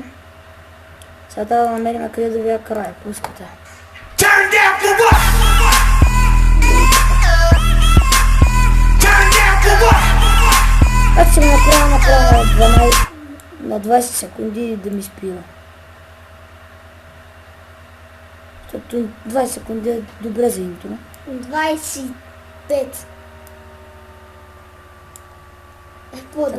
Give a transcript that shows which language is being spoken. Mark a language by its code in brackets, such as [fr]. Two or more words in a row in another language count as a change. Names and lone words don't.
[bg] Сега трябва да намерим къде да вия край. Пускате. [en] Turn down for what? Turn down for what? [bg] Аз ще го направя на 20 секунди да ми спира. Защото 20 секунди е добре за интро. 25. Е по-добре.